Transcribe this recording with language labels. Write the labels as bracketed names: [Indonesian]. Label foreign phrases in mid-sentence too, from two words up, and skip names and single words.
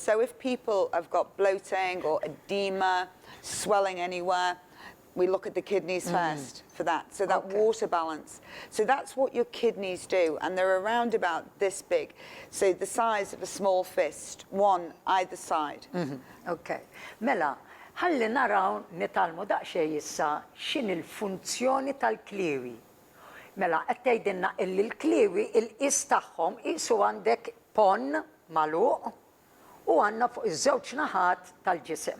[English] So if people have got bloating or edema, swelling anywhere, we look at the kidneys first for that, so that water balance. So that's what your kidneys do, and they're around about this big. So the size of a small fist, one either side. Okay. [Maltese] Mela, ħalli naraw nitalmu daqsxejn issa x'in il-funzjoni tal-kliewi. Mela, qed tgħidilna illi l-kliewi il-qis tagħhom qisu għandek pon magħluq u għandna fuq iż-żewġ naħat tal-ġisem.